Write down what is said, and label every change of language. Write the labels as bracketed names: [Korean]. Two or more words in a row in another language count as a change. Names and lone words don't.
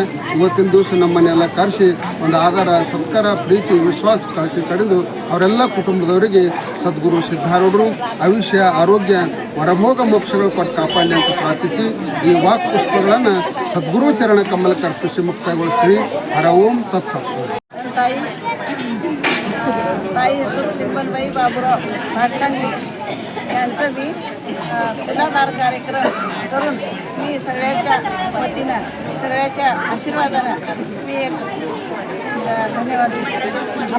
[Kannada] ಇವತ್ತಿನ ದಿವಸ ನಮ್ಮನ್ನೆಲ್ಲ ಕರೆಸಿ ಒಂದು ಆಧಾರ, ಸತ್ಕಾರ, ಪ್ರೀತಿ, ವಿಶ್ವಾಸ ಕಳಿಸಿ ಕಡಿದು ಅವರೆಲ್ಲ ಕುಟುಂಬದವರಿಗೆ ಸದ್ಗುರು ಸಿದ್ಧಾರೂಢರು ಆಯುಷ್ಯ, ಆರೋಗ್ಯ, ವರಭೋಗ ಮೋಕ್ಷಗಳು ಕೊಟ್ಟು ಕಾಪಾಡಲಿ ಅಂತ ಪ್ರಾರ್ಥಿಸಿ ಈ ವಾಕ್ ಪುಷ್ಪಗಳನ್ನು ಸದ್ಗುರು ಚರಣ ಕಮಲಕ್ಕೆ ಅರ್ಪಿಸಿ ಮುಕ್ತಾಯಗೊಳಿಸ್ತೀವಿ. ಹರ ಓಂ ತತ್ಸತ್. [Marathi] ताई लिंबनबाई बाबुराव भाडसंगी यांचं मी तुलाभार कार्यक्रम करून मी सगळ्याच्या वतीनं, सगळ्याच्या आशीर्वादानं मी एक धन्यवाद देतो.